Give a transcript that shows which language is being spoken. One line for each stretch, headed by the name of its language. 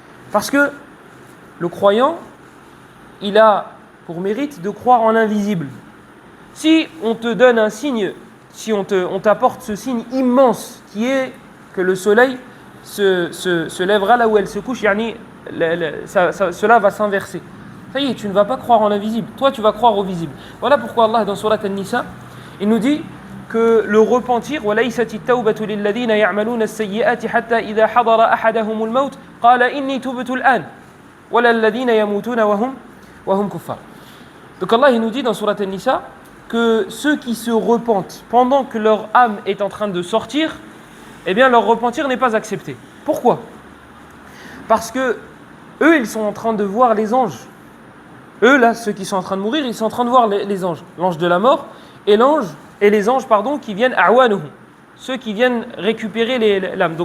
French: Parce que le croyant, il a pour mérite de croire en l'invisible. Si on te donne un signe, si on t'apporte ce signe immense qui est que le soleil se lèvera là où elle se couche, cela va s'inverser. Ça y est, tu ne vas pas croire en l'invisible, toi tu vas croire au visible. Voilà pourquoi Allah dans Surat An-Nisa, il nous dit que le repentir,
Arabic: وَلَيْسَتِ التَّوْبَةُ لِلَّذِينَ يَعْمَلُونَ السَّيِّئَاتِ حَتَّى إِذَا حَضَرَ أَحَدَهُمُ الْمَوْتُ قَالَ إِنِّي تُبْتُ الْآنَ وَلَا الَّذِينَ يَمُوتُونَ وَهُمْ كُفَّارٌ.
French: Donc Allah il nous dit dans Surat An-Nisa que ceux qui se repentent pendant que leur âme est en train de sortir, eh bien leur repentir n'est pas accepté. Pourquoi? Parce que eux ils sont en train de voir les anges. Eux là, ceux qui sont en train de mourir, ils sont en train de voir les anges, l'ange de la mort et les anges qui viennent a'wanuhum, ceux qui viennent récupérer l'âme.